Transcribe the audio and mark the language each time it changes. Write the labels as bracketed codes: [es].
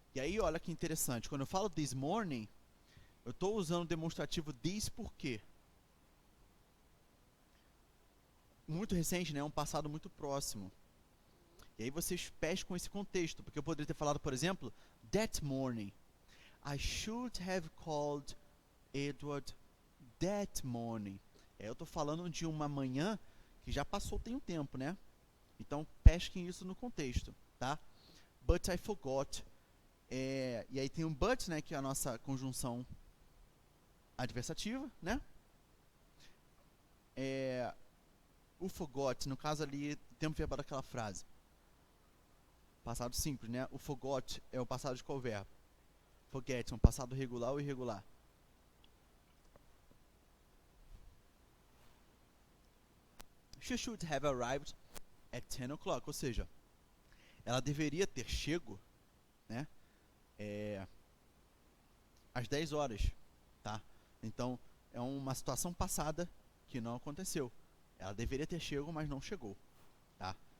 [pt] E aí, olha que interessante. Quando eu falo this morning, eu estou usando o demonstrativo this por quê? Muito recente, né? Um passado muito próximo. E aí vocês pescam esse contexto, porque eu poderia ter falado, por exemplo, [en] that morning. I should have called Edward that morning. [pt] Eu estou falando de uma manhã que já passou tem um tempo, né? Então, pesquem isso no contexto, tá? [en] But I forgot. [pt] E aí tem um but, né? Que é a nossa conjunção adversativa, né? O forgot, no caso ali, tempo verbal daquela frase. Passado simples, né? O forgot é o passado de qual verbo? Forget é um passado regular ou irregular? [en] She should have arrived at 10 o'clock. [pt] Ou seja, ela deveria ter chego, né? Às 10 horas, tá? Então, é uma situação passada que não aconteceu. Ela deveria ter chego, mas não chegou, tá?